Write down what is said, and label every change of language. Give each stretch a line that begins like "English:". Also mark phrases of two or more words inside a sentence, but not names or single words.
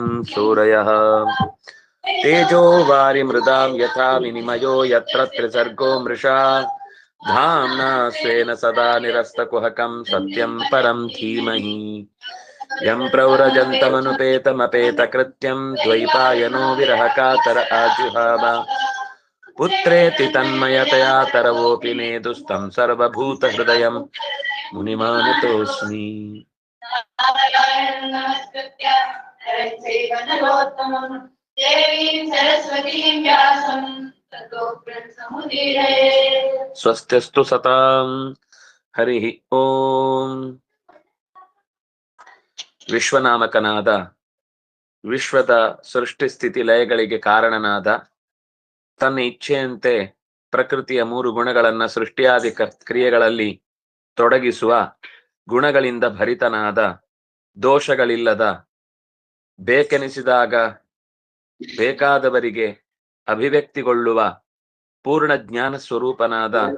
Sanskrit: ಸೂರಯಃ ತೇಜೋ ವಾರಿಮೃದಾಂ ಯಥಾ ವಿನಿಮಯೋ ಯತ್ರ ತ್ರಿಸರ್ಗೋ ಮೃಷಾ ಧಾಮ್ನಾ ಸ್ವೇನ ಸದಾ ನಿರಸ್ತಕುಹಕಂ ಸತ್ಯಂ ಪರಂ ಧೀಮಹಿ ಯಂ ಪ್ರವ್ರಜಂತಮನುಪೇತಮಪೇತಕೃತ್ಯಂ ದ್ವೈಪಾಯನೋ ವಿರಹಕಾತರ ಆಜುಹಾವ ಪುತ್ರೇತಿ ತನ್ಮಯತಯಾ ತರವೋಪಿ ನೇದುಸ್तं ಸರ್ವಭೂತಹೃದಯಂ ಮುನಿಮಾನತೋಸ್ಮಿ. ಸ್ವಸ್ತ್ಯಸ್ತು ಸತಾಂ. ಹರಿ ಓಂ.
Kannada: ವಿಶ್ವನಾಮಕನಾದ, ವಿಶ್ವದ ಸೃಷ್ಟಿ ಸ್ಥಿತಿ ಲಯಗಳಿಗೆ ಕಾರಣನಾದ, ತನ್ನ ಇಚ್ಛೆಯಂತೆ ಪ್ರಕೃತಿಯ 3 ಗುಣಗಳನ್ನ ಸೃಷ್ಟಿಯಾದಿ ಕ್ರಿಯೆಗಳಲ್ಲಿ ತೊಡಗಿಸುವ, ಗುಣಗಳಿಂದ ಭರಿತನಾದ, ದೋಷಗಳಿಲ್ಲದ, ಬೇಕೆನಿಸಿದಾಗ ಬೇಕಾದವರಿಗೆ ಅಭಿವ್ಯಕ್ತಿಗೊಳ್ಳುವ ಪೂರ್ಣ ಜ್ಞಾನ ಸ್ವರೂಪನಾದ,